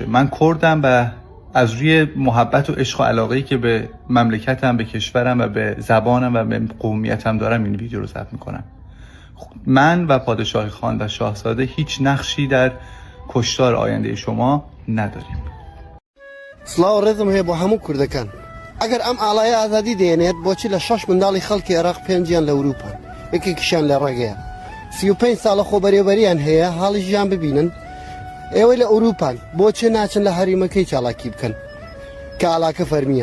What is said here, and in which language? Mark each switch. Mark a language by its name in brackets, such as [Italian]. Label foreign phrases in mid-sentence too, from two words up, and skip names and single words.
[Persian] من کردم و از روی محبت و عشق و علاقه‌ای که به مملکتم، به کشورم و به زبانم و به قومیتم دارم این ویدیو رو ضبط میکنم. من و پادشاه خان و شاهزاده هیچ نقشی در کشتار آینده شما نداریم. [Central Kurdish] سلااو ڕێزم هەیە بۆ هەموو کوردەکان. ئەگەر ئەم ئاڵایە ئازادی دێنێت بۆچی لە 6 منداڵی خەڵکی عێراق پێنجیان لە ئەوروپان، یەکێکیشیان لە ڕێگەیە. 35 ساڵە خۆبەرێوەریان هەیە، حاڵی ژیان ببینن. ئێوەی لە ئەوروپان بۆچی ناچن لە هەریمەکەی چالاکی بکەن کە ئاڵاکە فەرمیە.